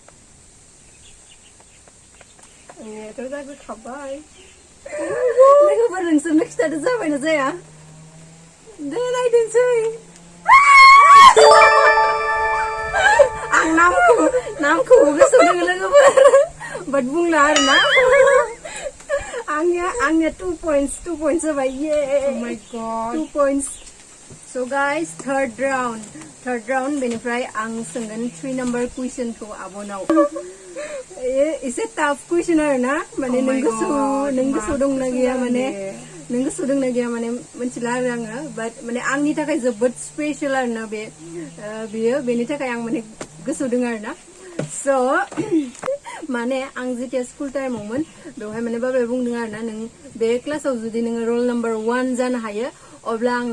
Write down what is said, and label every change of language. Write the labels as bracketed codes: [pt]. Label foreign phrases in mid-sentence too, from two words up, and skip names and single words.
[brx] आंनियाथ' जाग्रोखाबाय लोगोफोर नोंसोरनो खिथादो जाबायना जाया दे नायदोंसै आं नामखौ गोसोआव दङ लोगोफोर बाट बुंला आरोना आंनिया 2 points जाबाय ये [en] oh my god 2 points so guys third [brx] round बेनिफ्राय आं सोंगोन 3 number question खौ आबनाव एसे [en] tough question [brx] आरोना माने नों गोसोआव दंना गैया माने नों गोसोआव दंना गैया माने मिथिला आरो आङो बाट माने आंनि थाखाय जोबोद स्पेशल आरोना बेयो बेनि थाखाय आं माने गोसोआव दङ आरोना so माने आं जेतिया स्कुल टाइमावमोन बेवहाय माने बाबाया बुंदों आरोना नों बे क्लासाव जुदि नोङो [en] roll number [brx] 1 जानो हायो अब्ला आं